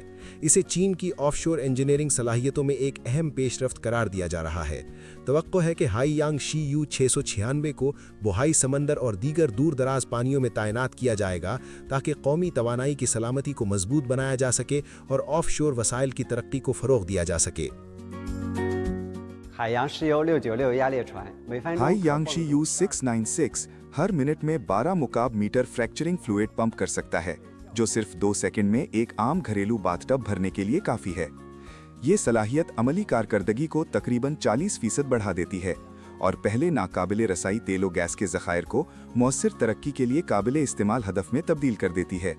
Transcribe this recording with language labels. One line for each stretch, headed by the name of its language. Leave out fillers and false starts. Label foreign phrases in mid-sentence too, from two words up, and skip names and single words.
Urdu: اسے چین کی
English: offshore engineering
Urdu: صلاحیتوں میں ایک اہم پیش رفت قرار دیا جا رہا ہے. توقع ہے کہ ہائیانگ شی یو 696 کو بوہائی سمندر اور دیگر دور دراز پانیوں میں تعینات کیا جائے گا، تاکہ قومی توانائی کی سلامتی کو مضبوط بنایا جا سکے اور آف شور وسائل کی ترقی کو فروغ دیا جا سکے.
Chinese: 海洋石油696压裂船每分钟
Urdu: ہائیانگ شی یو 696 ہر منٹ میں 12 مکعب میٹر
English: fracturing fluid
Urdu: پمپ کر سکتا ہے، جو صرف 2 سیکنڈ میں ایک عام گھریلو باتھ ٹب بھرنے کے لیے کافی ہے. یہ صلاحیت عملی کارکردگی کو تقریباً 40% بڑھا دیتی ہے اور پہلے ناقابل رسائی تیل اور گیس کے ذخائر کو مؤثر ترقی کے لیے قابل استعمال ہدف میں تبدیل کر دیتی ہے.